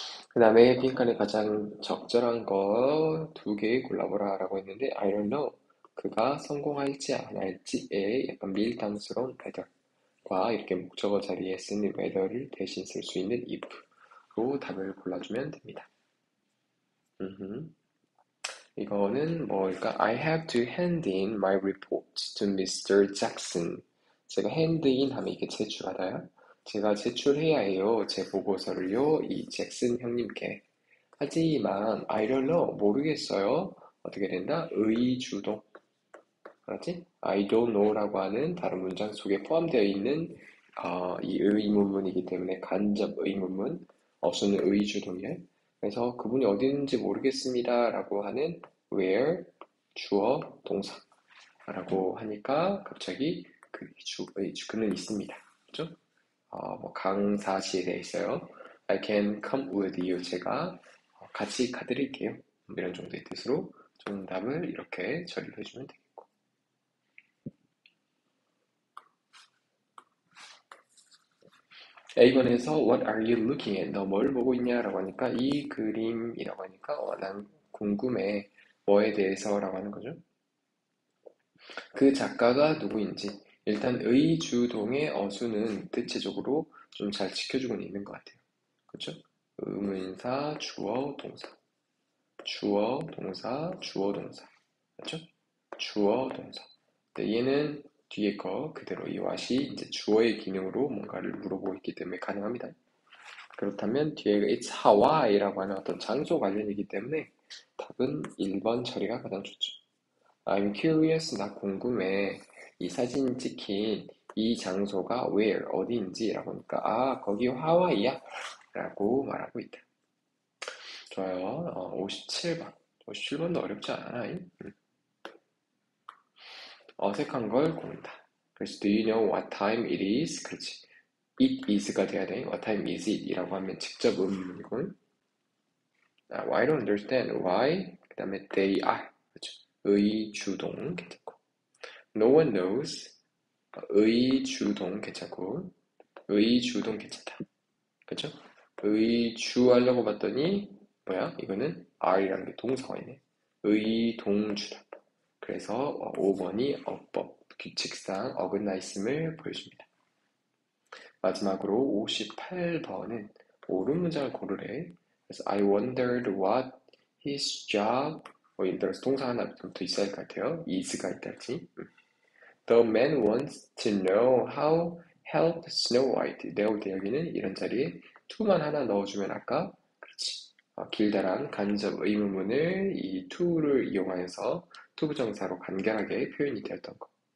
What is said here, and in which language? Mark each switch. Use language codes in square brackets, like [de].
[ko] 그 다음에 빈칸에 가장 적절한 거 2개 골라보라 라고 했는데 [en] I don't know [ko] 그가 성공할지 안 할지에 약간 밀당스러운 whether과 이렇게 목적어 자리에 쓰는 whether를 대신 쓸 수 있는 if로 답을 골라주면 됩니다. 이거는 뭐일까? [en] I have to hand in my report to Mr. Jackson. [ko] 제가 hand in 하면 이게 제출하다요. 제가 제출해야 해요. 제 보고서를요. 이 잭슨 형님께. 하지만 [en] I don't know. [ko] 모르겠어요. 어떻게 된다? 의주동. 알았지? [en] I don't know [ko] 라고 하는 다른 문장 속에 포함되어 있는 이 의문문이기 때문에 간접 의문문. 어순은 의주동이에요. 그래서 그분이 어디 있는지 모르겠습니다 라고 하는 where 주어 동사 라고 하니까 갑자기 그는 있습니다. 그죠? 뭐 강사실에 있어요. [en] I can come with you. [ko] 제가 같이 가드릴게요. 이런 정도의 뜻으로 정답을 이렇게 처리를 해주면 되겠고. [en] A번에서 What are you looking at? [ko] 너 뭘 보고 있냐? 라고 하니까 이 그림이라고 하니까 난 궁금해. 뭐에 대해서? 라고 하는 거죠. 그 작가가 누구인지 일단 의주동의 어수는 대체적으로 좀 잘 지켜주고 있는 것 같아요. 그렇죠? 의문사, 주어, 동사. 주어, 동사, 주어, 동사. 맞죠? 주어, 동사. 네, 얘는 뒤에 거 그대로 이 what이 이제 주어의 기능으로 뭔가를 물어보고 있기 때문에 가능합니다. 그렇다면 뒤에 [en] it's Hawaii [ko] 라고 하는 어떤 장소 관련이기 때문에 답은 1번 처리가 가장 좋죠. [en] I'm curious, [ko] 나 궁금해. 이 사진 찍힌 이 장소가 where, 어디인지 라고 하니까 거기 하와이야 라고 말하고 있다. 좋아요. 57번. 57번도 어렵지 않아. 어색한 걸 고른다. 그래서 [en] do you know what time it is? 그렇지. it is가 돼야 돼. what time is it? [ko] 이라고 하면 직접 의문이고 [en] I don't understand why. [ko] 그 다음에 [en] they are. [ko] 그렇죠. 의주동 괜찮고 [en] no one knows. [ko] 의주동 괜찮고 의주동 괜찮다. 그렇죠? 의주 하려고 봤더니 뭐야? 이거는 are이라는 게 동사가 있네. 의동주다. 그래서 5번이 어법, 규칙상 어긋나 있음을 보여줍니다. 마지막으로 58번은 옳은 문장을 고르래. 그래서 [en] I wondered what his job [ko] 예를 들어서 동사 하나 더 있어야 할 것 같아요. is가 있달지. [en] The man wants to know how help Snow White. [ko] 내가 여기는 이런 자리에 to만 하나 넣어주면 아까 그렇지. 길다란 간접 의문문을 이 to를 이용하여서 투부정사로 간결하게 표현이 되었던 거.